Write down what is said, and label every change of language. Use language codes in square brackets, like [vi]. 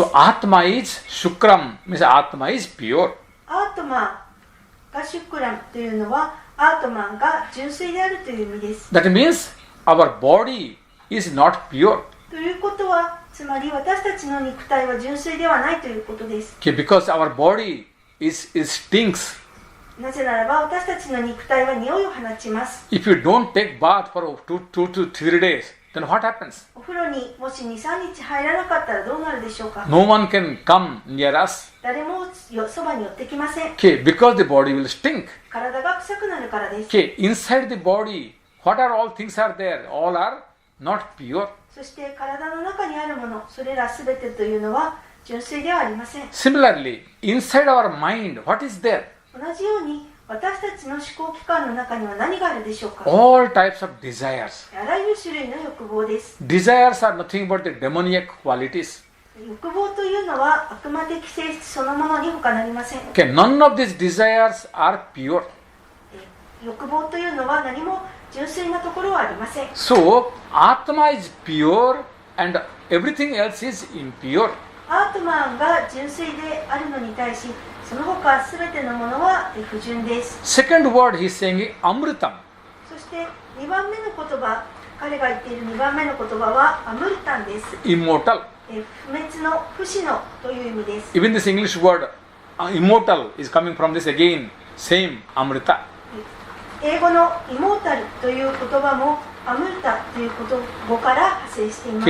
[en] So Atma is shukram means Atma is pure. [ja] アートマーがシュクラムというのはアートマンが純粋であるという意味です。 [en] That means our body is not pure. [ja] ということは、つまり私たちの肉体は純粋ではないということです。 [en] Okay, because our body is stinks. [ja] なぜならば私たちの肉体は匂いを放ちます。 [en] If you don't take bath for 2 to 3 days, then what happens? [ja] お風呂にもし 2,3 日入らなかったらどうなるでしょうか。 [en] No one can come near us. [ja] 誰もそばに寄ってきません。 [en] Okay, because the body will stink. [ja] 体が臭くなるからです。 [en] Okay, inside the body, what are all things are there? All are not pure. [ja] そして体の中にあるもの、それらすべてというのは純粋ではありません。 [en] Similarly, inside our mind, what is there? [ja] 同じように私たちの思考機関の中には何があるでしょうか。 [en] All types of desires. [ja] あらゆる種類の欲望です。 [en] Desires are nothing but the demoniac qualities. [ja] 欲望というのは悪魔的性質そのものに他なりません。 [en] Okay, none of these desires are pure. [ja] 欲望というのは何も純粋なところはありません。 [en] So, Atma is pure and everything else is impure. [ja] アートマンが純粋であるのに対し、その他すべてのものは不純です。 [en] Second word he is saying Amritam. [ja] そして2番目の言葉、彼が言っている2番目の言葉はアムルタンです。 [en] Immortal. [ja] 不滅の不死のという意味です。 [en] Even this English word immortal is coming from this again, same Amrita. [ja] 英語のイモータルという言葉もアムルタという語から派生しています。